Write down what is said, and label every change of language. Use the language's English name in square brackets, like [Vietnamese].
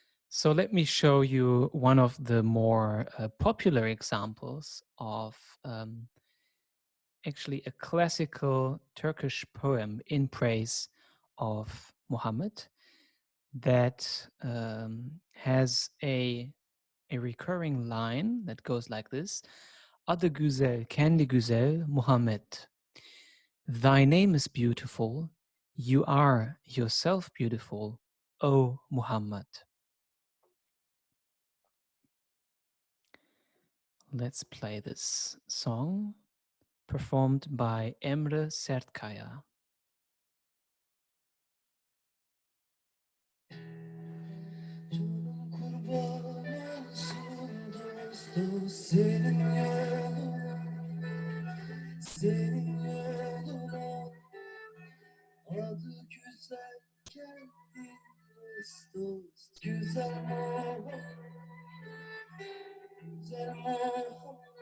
[English] So let me show you one of the more popular examples of actually a classical Turkish poem in praise of Muhammad that has a recurring line that goes like this. [Turkish] Adı güzel, kendi güzel Muhammed. [English] Thy name is beautiful. You are yourself beautiful, O Muhammad. Let's play this song performed by Emre Sertkaya. [Turkish] Canım kurban olsun dost dost senin yoluna, senin yoluna. Adı güzel kendi dost dost güzel Muhammed, güzel Muhammed.